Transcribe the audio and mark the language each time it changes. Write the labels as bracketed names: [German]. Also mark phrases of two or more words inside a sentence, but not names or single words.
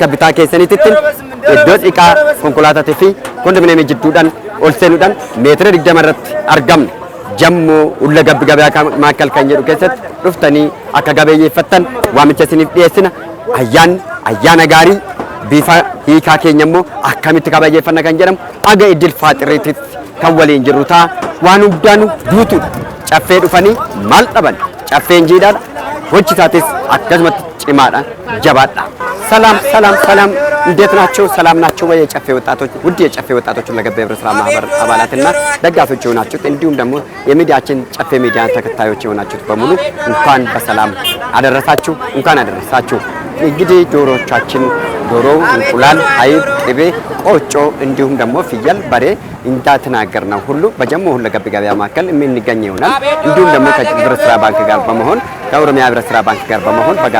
[Oromo] bitaa keessanitti iddoo xiqqaa konkolaataa fi kondominiyeemii jidduudhaan ol seenuudhaan meetira 20 irratti argamna jammoo ulla gabaa maakal kan jedhu keessatti dhuftanii akka gabeeyyeeffattan waamicha isiniif dhiyeessina ayyaana gaarii bifa hiikaa keenya immoo akkamitti kabajeeffanna kan jedhamu aga idil faaxiriitti kan waliin jirru ta'a waan hundaanuu duutuudha caffee dhufanii maal dhaban caffeen jiidhaadha hojjetaatis akkasumatti cimaadha jabaadha [Amharic] ሰላም እንዴት ናቸው ሰላም ናቸው ወይ የጨፌ ወጣቶች ውድ የጨፌ ወጣቶች ለገበ ህብረት ስራ ማህበር አባላትና ደጋፊዎች ሆናችሁ እንዲሁም ደግሞ የሚዲያችን ጨፌ ሚዲያን ተከታዮች ሆናችሁ በሙሉ እንኳን በሰላም አደረሳችሁ እንኳን አደረሳችሁ እንግዲህ ዶሮቻችን ዶሮ እንቁላል አይብ ቅቤ ቆጮ እንዲሁም ደግሞ ፍየል በሬ እንዳተናገርነው ሁሉ በጀሞ ሁሉ ገበያ ማከል የሚንገኝ ይሆናል እንዲሁም ደግሞ ከህብረት ስራ ባንክ ጋር በመሆን ከኦሮሚያ ህብረት ስራ ባንክ ጋር በመሆን